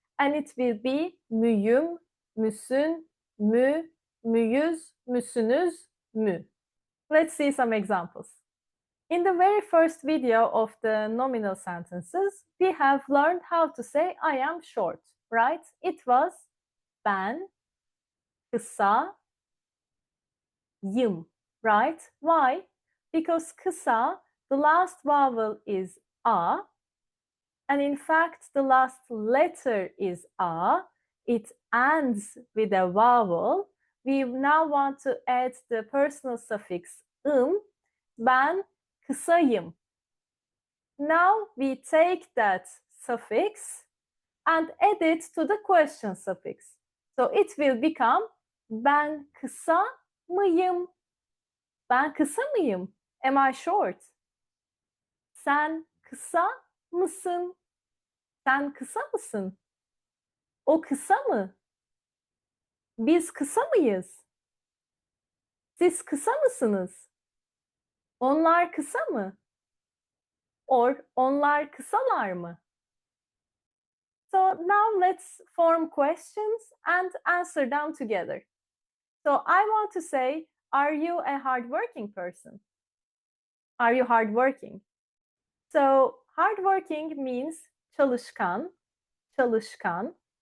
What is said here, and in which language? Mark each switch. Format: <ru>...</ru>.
<en>And it will be müyüm, müsün, mü, müyüz, müsünüz, mü. Let's see some examples. In the very first video of the nominal sentences, we have learned how to say I am short, right? It was</en> <tr>ben kısayım,</tr> <en>right? Why? Because kısa, the last vowel is a, and in fact the last letter is a. It ends with a vowel. We now want to add the personal suffix</en> <tr>ben kısayım.</tr> <en>Now we take that suffix and add it to the question suffix. So it will become</en> <tr>ben kısa mıyım? Ben kısa mıyım?</tr> <en>Am I short?</en> <tr>Sen kısa mısın? Sen kısa mısın? O kısa mı? Biz kısa mıyız? Siz kısa mısınız? Onlar kısa mı? Or onlar kısalar mı?</tr> <en>So now let's form questions and answer them together. So I want to say, are you a hardworking person? Are you hardworking? So hardworking means çalışkan, çalışkan.</en>